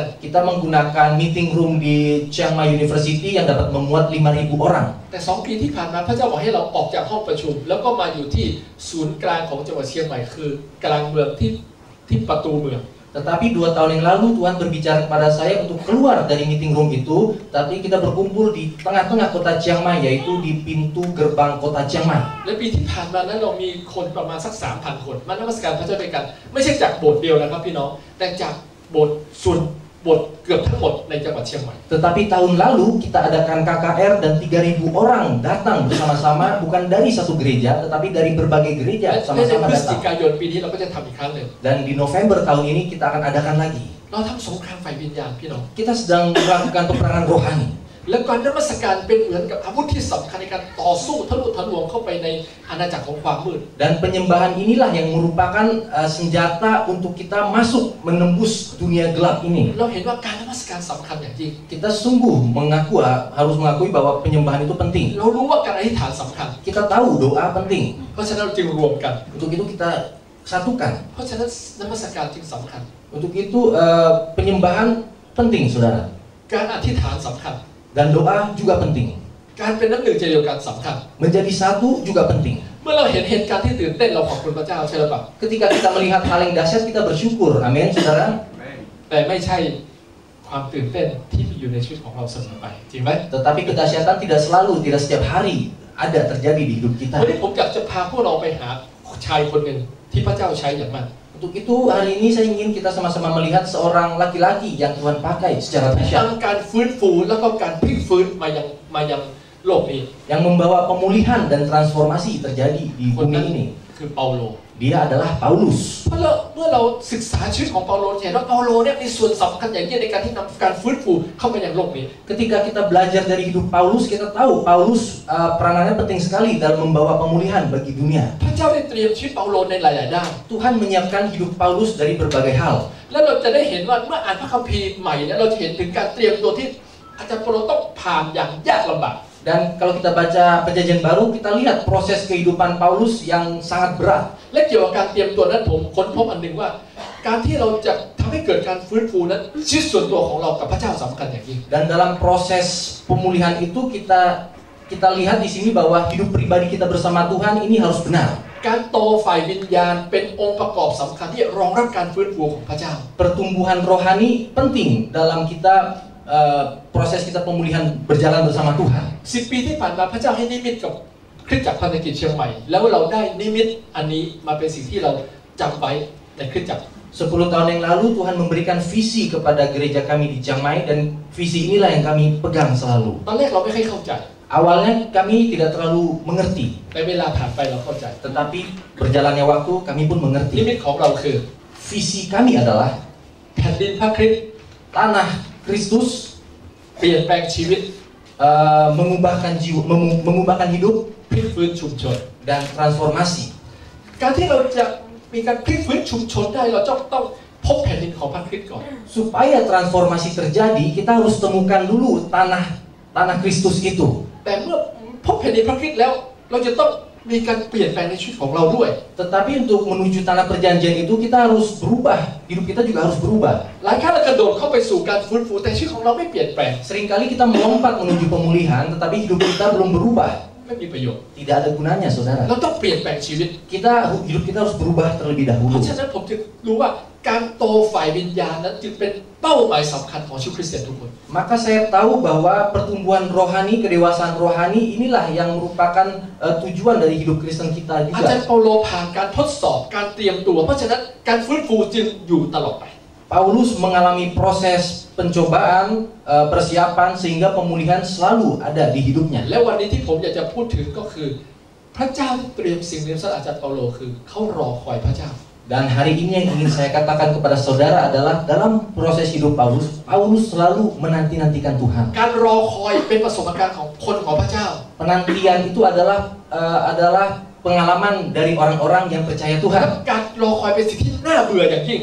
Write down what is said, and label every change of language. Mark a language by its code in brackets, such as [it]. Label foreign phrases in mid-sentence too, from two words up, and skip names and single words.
[id] Kita menggunakan [en] meeting room [id] di Chiang Mai University yang dapat memuat 5.000 orang. [th] แต่2 ปีที่ผ่านมาพระเจ้าบอกให้เราออกจากห้องประชุมแล้วก็มาอยู่ที่ศูนย์กลางของจังหวัดเชียงใหม่คือกลางเมืองที่ประตูเมือง [id] Tetapi 2 tahun yang lalu Tuhan berbicara kepada saya untuk keluar dari [en] meeting room [id] itu, tapi kita berkumpul di tengah-tengah kota Chiang Mai, yaitu di pintu gerbang kota Chiang Mai. [th] และปีที่ผ่านมานั้นเรามีคนประมาณสัก 3,000 คนมานมัสการพระเจ้าด้วยกันไม่ใช่จากโบสถ์เดียวนะครับพี่น้องแต่จากโบสถ์ส่วนโบสถ์เกือบทั้งหมดในจังหวัดเชียงใหม่ [id] Tetapi tahun lalu kita adakan KKR dan 3.000 orang datang bersama-sama, bukan dari satu gereja, tetapi dari berbagai [th] และ [id] gereja [th] ใน [id] sama-sama [th] พฤศจิ [id] datang. [th] กายนปีนี้เราก็จะทำอีกครั้งหนึ่ง [id] Dan di November tahun ini kita akan adakan lagi. [th] เราทำสงครามฝ่ายวิญญาณพี่น้อง [id] Kita sedang melakukan peperangan rohani. [th] และการนมัสการเป็นเหมือนกับอาวุธที่สำคัญในการต่อสู้ทะลุทะลวงเข้าไปในอาณาจักรของความมืด [id] Dan penyembahan inilah yang merupakan senjata untuk kita masuk menembus dunia gelap ini. [th] เราเห็นว่าการนมัสการสำคัญอย่างยิ่ง [id] Kita sungguh harus mengakui bahwa penyembahan itu penting. [th] เรารู้ว่าการอธิษฐานสำคัญ [id] Kita tahu doa penting. [th] เพราะฉะนั้นเราจึงรวมกัน [id] Untuk itu kita satukan. [th] เพราะฉะนั้นนมัสการจึงสำคัญ [id] Untuk itu penyembahan penting, saudara. [th] การอธิษฐานสำคัญ [id] Dan doa juga penting. [th] การเป็นน้ำหนึ่งใจเดียวกันสำคัญ [id] Menjadi satu juga penting. [th] เมื่อเราเห็นเหตุการณ์ที่ตื่นเต้นเราขอบคุณพระเจ้าใช่หรือเปล่า [id] Ketika kita melihat hal yang dahsyat kita bersyukur. Amin, saudara. [th] แต่ไม่ใช่ความตื่นเต้นที่มีอยู่ในชีวิตของเราเสมอไปจริงไหม [id] Tetapi kedahsyatan tidak selalu, tidak setiap hari ada terjadi di hidup [th] วัน [id] kita. [th] นี้ผมอยากจะพาพวกเราไปหาชายคนหนึ่งที่พระเจ้าใช้อย่างมาก [id] Untuk itu hari ini saya ingin kita sama-sama melihat seorang laki-laki yang Tuhan pakai secara [th] ทั้ [id] dahsyat. [th] งการฟื้นฟูแล้วก็การพลิกฟื้นมายังโลกนี้ [id] Yang membawa pemulihan dan transformasi terjadi di [th] คน [id] bumi [th] นั้น [id] ini. [th] คือเปาโล [id] Dia adalah Paulus. [th] เมื่อเราศึกษาชีวิตของเปาโลจะเห็นว่าเปาโลเนี่ยมีส่วนสำคัญอย่างยิ่งในการที่นำการฟื้นฟูเข้ามาอย่างโลกนี้ [id] Ketika kita belajar dari hidup Paulus, kita tahu Paulus peranannya penting sekali dalam membawa pemulihan bagi dunia. [th] พระเจ้าได้เตรียมชีวิตเปาโลในหลายๆด้าน [id] Tuhan menyiapkan hidup Paulus dari berbagai hal. [th] แล้วเราจะได้เห็นว่าเมื่ออ่านพระคัมภีร์ใหม่เนี่ยเราจะเห็นถึงการเตรียมตัวที่อาจารย์เปาโลต้องผ่านอย่างยากลำบาก [id] Dan kalau kita baca perjanjian baru, kita lihat proses kehidupan Paulus yang sangat berat. [th] และเกี่ยวกับการเตรียมตัวนั้นผมค้นพบอันหนึ่งว่าการที่เราจะทำให้เกิดการฟื้นฟูนั้นชีวิตส่วนตัวของเรากับพระเจ้าสำคัญอย่างยิ่ง [id] Dan dalam proses pemulihan itu kita lihat di sini bahwa hidup pribadi kita bersama Tuhan ini harus benar. [th] การโตฝ่ายวิญญาณเป็นองค์ประกอบสำคัญที่รองรับการฟื้นฟูของพระเจ้า [id] Pertumbuhan rohani penting dalam kita proses kita pemulihan berjalan bersama Tuhan. [th] 10 ปีที่ผ่านมาพระเจ้าให้นิมิตกับคริสตจักรพันธกิจเชียงใหม่แล้วเราได้นิมิตอันนี้มาเป็นสิ่งที่เราจำไว้ในคริสตจักร [id] 10 tahun yang lalu Tuhan memberikan visi kepada gereja kami di Chiang Mai dan visi inilah yang kami pegang selalu. [th] ตอนแรกเราไม่ค่อยเข้าใจ [id] Awalnya kami tidak terlalu mengerti, [th] แต่เวลาผ่านไปเราเข้าใจ [id] tetapi berjalannya waktu kami pun [th] นิ [id] mengerti. [th] มิตของเราคือ [id] Visi kami adalah [th] แผ่นดินพระคริสต์ [id] tanah Kristus [th] เปลี่ยนแปลงชีวิต [id] mengubahkan hidup [th] พลิกฟื้นชุมชน [id] dan transformasi. [th] การที่เราจะมีการพลิกฟื้นชุมชนได้เราต้องพบแผ่นดินของพระคริสต์ก่อน [id] Supaya transformasi terjadi, kita harus temukan dulu tanah Kristus itu. [th] แต่เมื่อพบแผ่นดินพระคริสต์แล้วเราจะต้องมีการเปลี่ยนแปลงในชีวิตของเราด้วย [id] Tetapi untuk menuju tanah perjanjian itu kita harus berubah. Hidup kita juga harus berubah. [th] หลายครั้งเรากระโดดเข้าไปสู่การฟื้นฟูแต่ชีวิตของเราไม่เปลี่ยนแปลง [id] Seringkali kita melompat menuju pemulihan, tetapi hidup kita belum berubah. [th] ไม่มีประโยชน์ [id] Tidak ada gunanya, saudara. [th] เราต้องเปลี่ยนแปลงชีวิต [id] Hidup kita harus berubah terlebih [th] เพ [id] dahulu. [th] ราะฉะนั้นผมจึงรู้ว่าการโตฝ่ายวิญญาณนั้นจึงเป็นเป้าหมายสำคัญของชีวิตคริสเตียนทุกคน [id] Maka saya tahu bahwa pertumbuhan rohani, kedewasaan rohani inilah yang merupakan tujuan dari hidup Kristen kita [th] อาจารย์ [id] juga. [th] เปาโลผ่านการทดสอบการเตรียมตัวเพราะฉะนั้นการฟื้นฟูจึงอยู่ตลอดไป [id] Paulus mengalami proses pencobaan, persiapan sehingga pemulihan selalu ada di hidupnya. [th] และวันนี้ที่ผมอยากจะพูดถึงก็คือพระเจ้าเตรียมสิ่งนี้สำหรับอาจารย์เปาโลคือเขารอคอยพระเจ้า [id] Dan hari ini yang ingin saya katakan kepada saudara adalah dalam proses hidup Paulus, Paulus selalu menanti-nantikan Tuhan. [th] การรอคอยเป็นประสบการณ์ของคนของพระเจ้า [id] Penantian itu adalah pengalaman dari orang-orang yang percaya [th] และ [id] Tuhan. [th] การรอคอยเป็นสิ่งที่น่าเบื่ออย่างยิ่ง